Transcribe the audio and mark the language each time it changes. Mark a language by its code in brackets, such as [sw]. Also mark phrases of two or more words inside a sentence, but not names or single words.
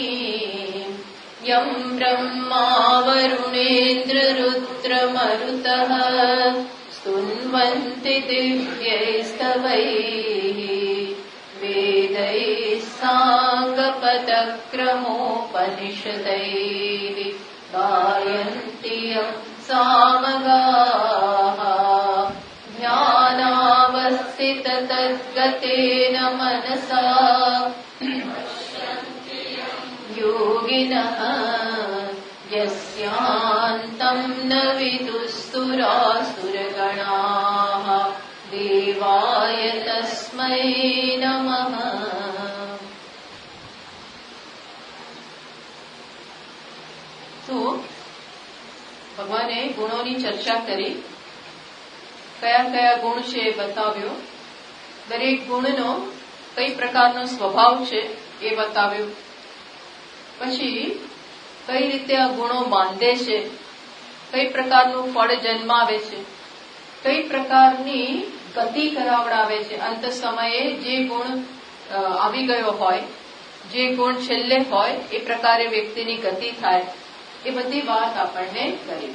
[sa] यं ब्रह्मा वरुणेन्द्ररुद्रमरुतः स्तुन्वन्ति दिव्यैस्तवैः वेदैः साङ्गपदक्रमोपनिषदैः गायन्ति यं सामगाः ध्यानावस्थिततद्गतेन मनसा योगिनः यस्यान्तं न विदुस्तुरासुरगणाः देवाय तस्मै नमः। [gu] તો ભગવાને ગુણોની ચર્ચા કરી, કયા કયા ગુણ છે એ બતાવ્યો, દરેક ગુણનો કઈ પ્રકારનો સ્વભાવ છે એ બતાવ્યું, પછી કઈ રીતે આ ગુણો બાંધે છે, કઈ પ્રકારનું ફળ જન્માવે છે, કઈ પ્રકારની ગતિ કરાવડાવે છે, અંત સમયે જે ગુણ આવી ગયો હોય, જે ગુણ છેલ્લે હોય એ પ્રકારે વ્યક્તિની ગતિ થાય, એ બધી વાત આપણને કરી.